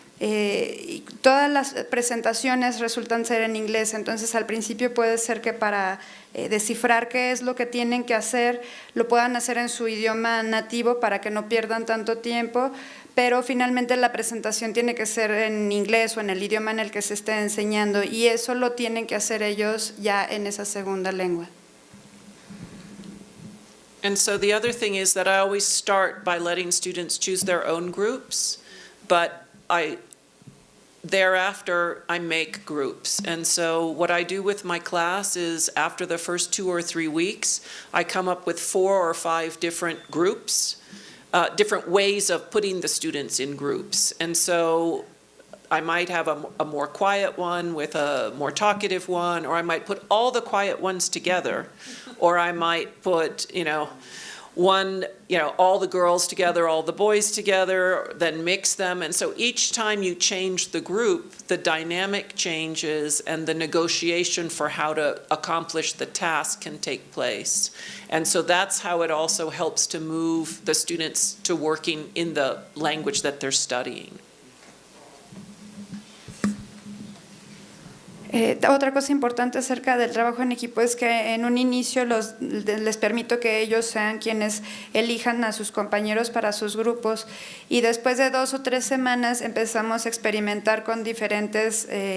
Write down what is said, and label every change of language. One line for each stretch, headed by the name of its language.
Spanish: Y todas las presentaciones resultan ser en inglés, entonces al principio puede ser que para descifrar qué es lo que tienen que hacer, lo puedan hacer en su idioma nativo para que no pierdan tanto tiempo, pero finalmente la presentación tiene que ser en inglés o en el idioma en el que se esté enseñando, y eso lo tienen que hacer ellos ya en esa segunda lengua.
English: And so the other thing is that I always start by letting students choose their own groups, but thereafter, I make groups. And so what I do with my class is after the first 2 or 3 weeks, I come up with 4 or 5 different groups, different ways of putting the students in groups. And so I might have a more quiet one with a more talkative one, or I might put all the quiet ones together, or I might put, one, all the girls together, all the boys together, then mix them. And so each time you change the group, the dynamic changes and the negotiation for how to accomplish the task can take place. And so that's how it also helps to move the students to working in the language that they're studying.
Spanish: Otra cosa importante acerca del trabajo en equipo es que en un inicio les permito que ellos sean quienes elijan a sus compañeros para sus grupos y después de 2 o 3 semanas empezamos a experimentar con diferentes